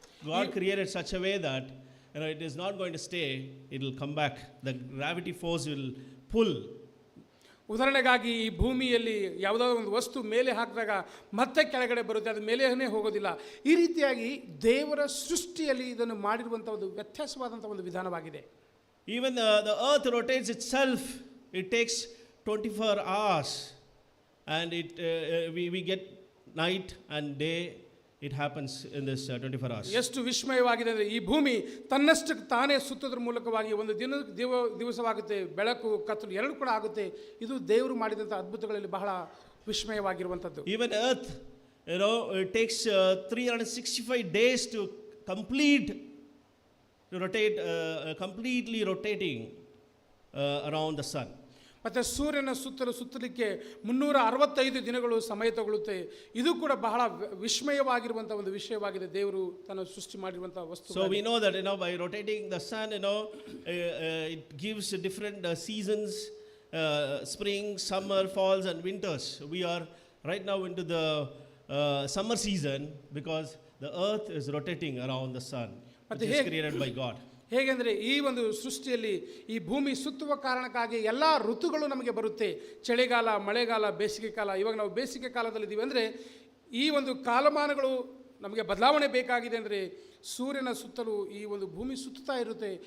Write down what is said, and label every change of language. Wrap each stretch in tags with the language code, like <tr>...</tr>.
<en>God created such a way that it is not going to stay, it will come back. The gravity force will pull.</en> <kn>ಉದಾಹರಣೆಗಾಗಿ ಈ ಭೂಮಿಯಲ್ಲಿ ಯಾವುದಾದ್ರು ಒಂದು ವಸ್ತು ಮೇಲೆ ಹಾಕಿದಾಗ ಮತ್ತೆ ಕೆಳಗಡೆ ಬರುತ್ತೆ, ಅದು ಮೇಲೇನೇ ಹೋಗೋದಿಲ್ಲ. ಈ ರೀತಿಯಾಗಿ ದೇವರ ಸೃಷ್ಟಿಯಲ್ಲಿ ಇದನ್ನು ಮಾಡಿರುವಂಥ ಒಂದು ವ್ಯತ್ಯಾಸವಾದಂಥ ಒಂದು ವಿಧಾನವಾಗಿದೆ.</kn> <en>Even the earth rotates itself. It takes 24 hours, and we get night and day it happens in this 24 hours.</en> <kn>ಎಷ್ಟು ವಿಸ್ಮಯವಾಗಿದೆ ಅಂದರೆ ಈ ಭೂಮಿ ತನ್ನಷ್ಟಕ್ಕೆ ತಾನೇ ಸುತ್ತೋದ್ರ ಮೂಲಕವಾಗಿ ಒಂದು ದಿವಸವಾಗುತ್ತೆ, ಬೆಳಕು ಕತ್ತಲು ಎರಡು ಕೂಡ ಆಗುತ್ತೆ. ಇದು ದೇವರು ಮಾಡಿದಂಥ ಅದ್ಭುತಗಳಲ್ಲಿ ಬಹಳ ವಿಸ್ಮಯವಾಗಿರುವಂಥದ್ದು.</kn> <en>Even earth, it takes 365 days to complete, to rotate, completely rotating around the sun.</en> <kn>ಮತ್ತು ಸೂರ್ಯನ ಸುತ್ತಲಿಕ್ಕೆ 365 ದಿನಗಳು ಸಮಯ ತಗೊಳ್ಳುತ್ತೆ. ಇದು ಕೂಡ ಬಹಳ ವಿಸ್ಮಯವಾಗಿರುವಂಥ ಒಂದು ವಿಷಯವಾಗಿದೆ, ದೇವರು ತನ್ನ ಸೃಷ್ಟಿ ಮಾಡಿರುವಂಥ ವಸ್ತು.</kn> <en>So we know that by rotating the sun, it gives different seasons, spring, summer, falls and winters. We are right now into the summer season because the earth is rotating around the sun, which is created by God.</en> <kn>ಹೇಗೆಂದರೆ ಈ ಒಂದು ಸೃಷ್ಟಿಯಲ್ಲಿ ಈ ಭೂಮಿ ಸುತ್ತುವ ಕಾರಣಕ್ಕಾಗಿ ಎಲ್ಲ ಋತುಗಳು ನಮಗೆ ಬರುತ್ತೆ. ಚಳಿಗಾಲ, ಮಳೆಗಾಲ, ಬೇಸಿಗೆ ಕಾಲ. ಇವಾಗ ನಾವು ಬೇಸಿಗೆ ಕಾಲದಲ್ಲಿದ್ದೀವಿ ಅಂದರೆ ಈ ಒಂದು ಕಾಲಮಾನಗಳು ನಮಗೆ ಬದಲಾವಣೆ ಬೇಕಾಗಿದೆ ಅಂದರೆ ಸೂರ್ಯನ ಸುತ್ತಲೂ ಈ ಒಂದು ಭೂಮಿ ಸುತ್ತುತ್ತಾ ಇರುತ್ತೆ.</kn>